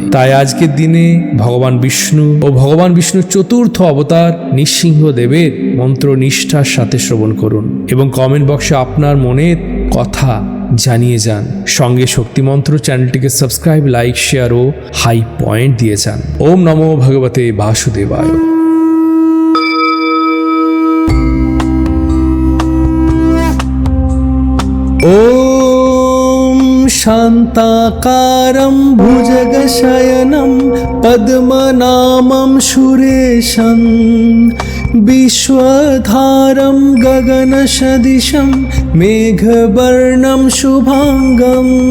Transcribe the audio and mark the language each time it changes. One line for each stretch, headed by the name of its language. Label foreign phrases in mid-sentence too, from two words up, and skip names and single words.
Bangla: তাই আজকের দিনে ভগবান বিষ্ণুর চতুর্থ অবতার নৃসিংহদেবের মন্ত্র নিষ্ঠার সাথে শ্রবণ করুন এবং কমেন্ট বক্সে আপনার মনের কথা জানিয়ে যান। সঙ্গে শক্তিমন্ত্র চ্যানেলটিকে সাবস্ক্রাইব, লাইক, শেয়ার ও হাই পয়েন্ট দিয়ে যান।
Sanskrit: ওম নমো ভগবতে বাসুদেবায়। ওম শান্তাকারম ভুজগশয়নম পদ্মনামম সুরেশম বিশ্বধারম গগনসদৃশম মেঘবর্ণম শুভাঙ্গম